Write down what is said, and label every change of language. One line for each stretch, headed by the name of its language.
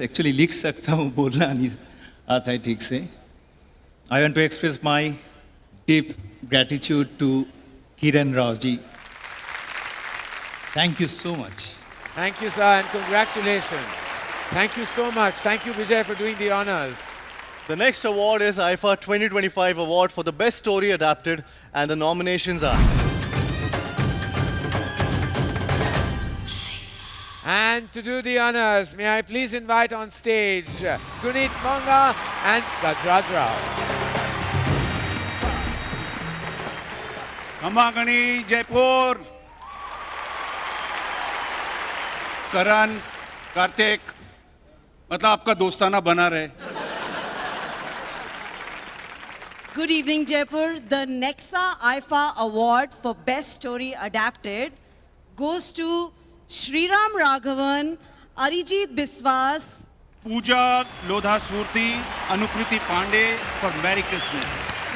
Hindi: Actually, लिख सकता हूँ, बोलना नहीं आता है ठीक से.
English: I want to express my deep gratitude to Kiran Rao ji. Thank you so much. Thank you, sir, and congratulations. Thank you so much. Thank you, Vijay, for doing the honors. The next award is IFA 2025 Award for the Best Story Adapted, and the nominations are... And to do the honors, may I please invite on stage Gunit Monga and Gajraj Rao.
Hindi: खमागणी Jaipur करण कार्तिक मतलब आपका दोस्ताना बना रहे.
English: Good evening, Jaipur. The Nexa IFA Award for Best Story Adapted goes to Shriram Raghavan, Arijit Biswas, Pooja Lodha Surti, Anukriti Pandey for Merry Christmas.